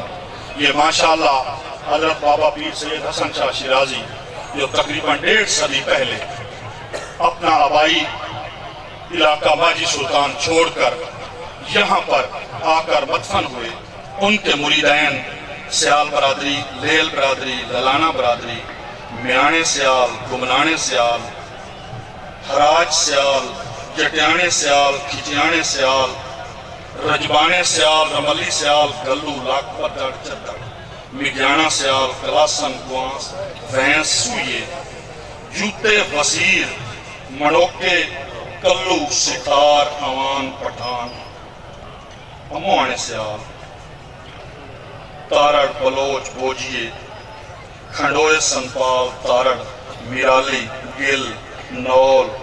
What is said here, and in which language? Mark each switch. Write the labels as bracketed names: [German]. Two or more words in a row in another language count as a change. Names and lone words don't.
[Urdu] یہ ماشاءاللہ حضرت بابا پیر سید حسن شاہ شیرازی جو تقریباً 1.5 صدی پہلے اپنا آبائی علاقہ ماجی سلطان چھوڑ کر یہاں پر آ کر مدفن ہوئے، ان کے مریدین سیال برادری، لیل برادری، للانہ برادری، میانے سیال، گمنانے سیال، حراج سیال، جٹیانے سیال، کھچیانے سیال، رجبانے سیال، رملی سیال، گلو، لاکپت، چدر، مگیانہ سیال، کلاسن، گوانس، وینس، سوئیے، جوتے، وزیر، مڑوکے، کلو، ستار، اوان، پٹھان، اموانے سیال، تارڑ، بلوچ، بوجیے، کھنڈوئے، سنپال، تارڑ، میرالی، گل، نول،